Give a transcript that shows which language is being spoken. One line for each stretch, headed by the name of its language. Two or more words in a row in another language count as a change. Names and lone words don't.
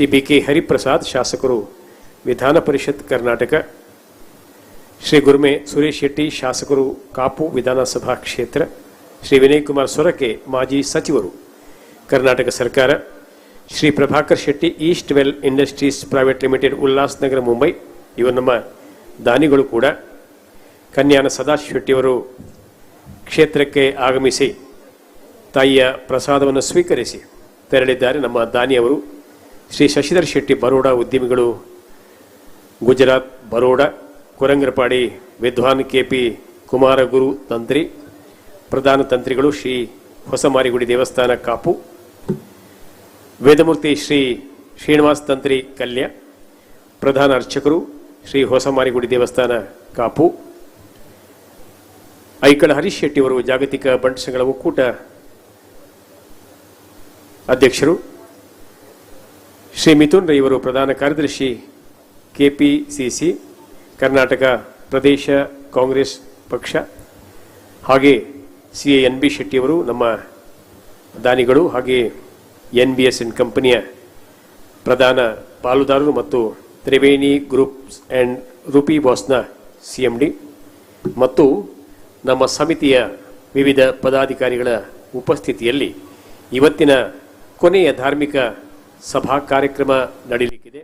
Kannada: ಬಿ ಕೆ ಹರಿಪ್ರಸಾದ್ ಶಾಸಕರು ವಿಧಾನ ಪರಿಷತ್ ಕರ್ನಾಟಕ, ಶ್ರೀ ಗುರುಮೆ ಸುರೇಶ್ ಶೆಟ್ಟಿ ಶಾಸಕರು ಕಾಪು ವಿಧಾನಸಭಾ ಕ್ಷೇತ್ರ, ಶ್ರೀ ವಿನಯ್ ಕುಮಾರ್ ಸೊರಕೆ ಮಾಜಿ ಸಚಿವರು ಕರ್ನಾಟಕ ಸರ್ಕಾರ, ಶ್ರೀ ಪ್ರಭಾಕರ್ ಶೆಟ್ಟಿ ಈಸ್ಟ್ ವೆಲ್ ಇಂಡಸ್ಟ್ರೀಸ್ ಪ್ರೈವೇಟ್ ಲಿಮಿಟೆಡ್ ಉಲ್ಲಾಸ್ನಗರ ಮುಂಬೈ, ಇವರು ನಮ್ಮ ದಾನಿಗಳು ಕೂಡ. ಕನ್ಯಾನ ಸದಾಶಿವ ಶೆಟ್ಟಿಯವರು ಕ್ಷೇತ್ರಕ್ಕೆ ಆಗಮಿಸಿ ತಾಯಿಯ ಪ್ರಸಾದವನ್ನು ಸ್ವೀಕರಿಸಿ ತೆರಳಿದ್ದಾರೆ. ನಮ್ಮ ದಾನಿಯವರು ಶ್ರೀ ಶಶಿಧರ್ ಶೆಟ್ಟಿ ಬರೋಡ ಉದ್ಯಮಿಗಳು, ಗುಜರಾತ್ ಬರೋಡ, ಕುರಂಗರಪಾಡಿ ವಿದ್ವಾನ್ ಕೆಪಿ ಕುಮಾರಗುರು ತಂತ್ರಿ, ಪ್ರಧಾನ ತಂತ್ರಿಗಳು ಶ್ರೀ ಹೊಸಮಾರಿಗುಡಿ ದೇವಸ್ಥಾನ ಕಾಪು, ವೇದಮೂರ್ತಿ ಶ್ರೀ ಶ್ರೀನಿವಾಸ್ ತಂತ್ರಿ ಕಲ್ಯ, ಪ್ರಧಾನ ಅರ್ಚಕರು ಶ್ರೀ ಹೊಸಮಾರಿಗುಡಿ ದೇವಸ್ಥಾನ ಕಾಪು, ಐಕಳ ಹರೀಶ್ ಶೆಟ್ಟಿಯವರು ಜಾಗತಿಕ ಬಂಟ್ ಸಂಘಗಳ ಒಕ್ಕೂಟ ಅಧ್ಯಕ್ಷರು, ಶ್ರೀ ಮಿಥುನ್ ರೈವರು ಪ್ರಧಾನ ಕಾರ್ಯದರ್ಶಿ ಕೆಪಿಸಿಸಿ ಕರ್ನಾಟಕ ಪ್ರದೇಶ ಕಾಂಗ್ರೆಸ್ ಪಕ್ಷ, ಹಾಗೆ ಸಿ ಎನ್ ಬಿ ಶೆಟ್ಟಿಯವರು ನಮ್ಮ ದಾನಿಗಳು, ಹಾಗೆ NBS ಕಂಪನಿಯ ಪ್ರಧಾನ ಪಾಲುದಾರರು ಮತ್ತು ತ್ರಿವೇಣಿ ಗ್ರೂಪ್ಸ್ ಆ್ಯಂಡ್ ರೂಪಿ ಬಾಸ್ನ CMD ಮತ್ತು ನಮ್ಮ ಸಮಿತಿಯ ವಿವಿಧ ಪದಾಧಿಕಾರಿಗಳ ಉಪಸ್ಥಿತಿಯಲ್ಲಿ ಇವತ್ತಿನ ಕೊನೆಯ ಧಾರ್ಮಿಕ ಸಭಾ ಕಾರ್ಯಕ್ರಮ ನಡೆಯಲಿಕ್ಕಿದೆ.